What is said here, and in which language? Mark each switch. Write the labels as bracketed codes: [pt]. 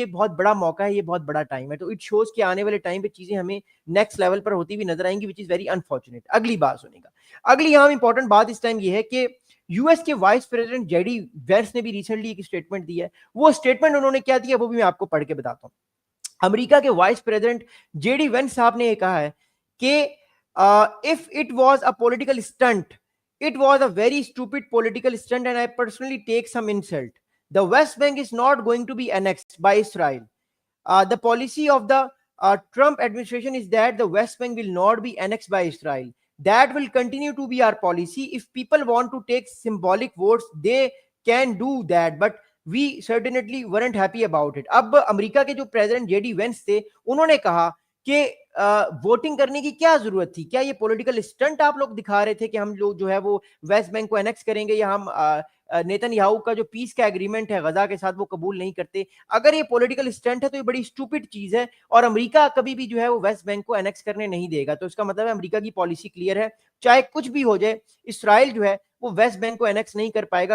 [ur] یہ بہت بڑا موقع ہے, یہ بہت بڑا ٹائم ہے. تو [en] it shows [ur] کہ آنے والے ٹائم پہ چیزیں ہمیں نیکسٹ لیول پر ہوتی ہوئی نظر آئیں گی, [en] Which is very unfortunate. [ur] اگلی بات سنیں گا. اگلی یہاں امپورٹنٹ بات اس ٹائم یہ ہے کہ یو ایس کے vice president J D Venice نے بھی ریسنٹلی ایک اسٹیٹمنٹ دی ہے. وہ اسٹیٹمنٹ انہوں نے کیا دیا وہ بھی میں آپ کو پڑھ کے بتاتا ہوں. امریکہ کے vice president J D Venice صاحب نے یہ کہا ہے کہ [en] if it was a political stunt, it was a very stupid political stunt and I personally take some insult. The West Bank is not going to be annexed by Israel. The policy of the Trump administration is that the West Bank will not be annexed by Israel. That will continue to be our policy. If people want to take symbolic votes, they can do that, but we certainly weren't happy about it. [ur] اب امریکہ کے جو president J D Venice تھے انہوں نے کہا کہ voting کرنے کی کیا ضرورت تھی, کیا یہ پولیٹیکل اسٹنٹ آپ لوگ دکھا رہے تھے کہ ہم لوگ جو ہے وہ ویسٹ بینک کو انیکس کریں گے, یا ہم نیتن یاہو کا جو پیس کا ایگریمنٹ ہے غزہ کے ساتھ وہ قبول نہیں کرتے. اگر یہ پولیٹیکل اسٹنٹ ہے تو یہ بڑی اسٹوپڈ چیز ہے, اور امریکہ کبھی بھی جو ہے وہ ویسٹ بینک کو انیکس کرنے نہیں دے گا. تو اس کا مطلب ہے امریکہ کی پالیسی کلیئر ہے, چاہے کچھ بھی ہو جائے اسرائیل جو ہے وہ ویسٹ بینک کو انیکس نہیں کر پائے گا.